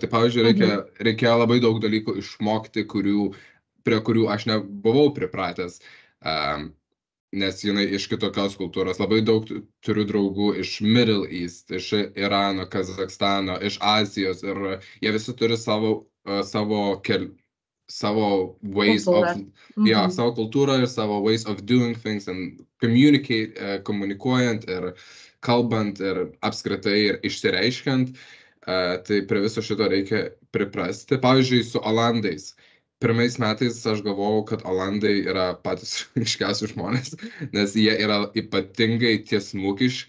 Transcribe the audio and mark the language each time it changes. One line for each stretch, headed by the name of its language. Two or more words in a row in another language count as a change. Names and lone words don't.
Lithuanian: Tai pavyzdžiui, reikėjo labai daug dalykų išmokti, prie kurių aš nebuvau pripratęs. Nes jinai iš kitokios kultūros. Labai daug turiu draugų iš Middle East, iš Irano, Kazakstano, iš Azijos ir jie visi turi savo
English: ways of,
Lithuanian: savo kultūrą ir savo
English: ways of doing things and
Lithuanian: komunikuojant ir kalbant ir apskritai ir išsireiškiant. Tai prie viso šito reikia priprasti. Pavyzdžiui, su olandais. Pirmais metais aš galvojau, kad olandai yra patys iškiausi žmonės, nes jie yra ypatingai tiesmukiški.